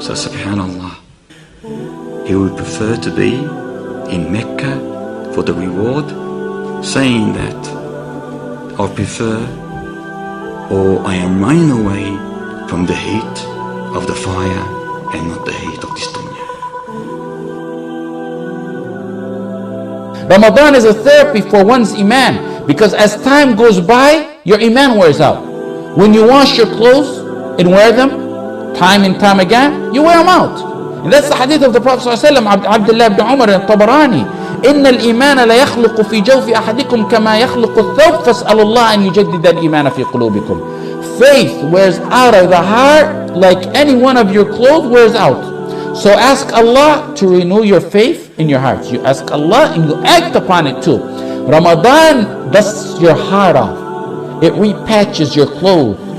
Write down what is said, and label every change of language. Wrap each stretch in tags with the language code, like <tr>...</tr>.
<en>So SubhanAllah, he would prefer to be in Mecca for the reward, saying that I prefer, or I am running away from the heat of the fire and not the heat of this dunya. Ramadan is a therapy for one's iman, because as time goes by, your iman wears out. When you wash your clothes and wear them time and time again, you wear them out. And that's the hadith of the Prophet ﷺ, Abdullah ibn Umar al-Tabarani.</en> <ar>إن الإيمان لا يخلق في جوف أحدكم كما يخلق الثوب فاسألوا الله أن يجدد الإيمان في قلوبكم.</ar> <en>Faith wears out of the heart like any one of your clothes wears out. So ask Allah to renew your faith in your heart. You ask Allah and you act upon it too. Ramadan dusts your heart off. It repatches your clothes.</en>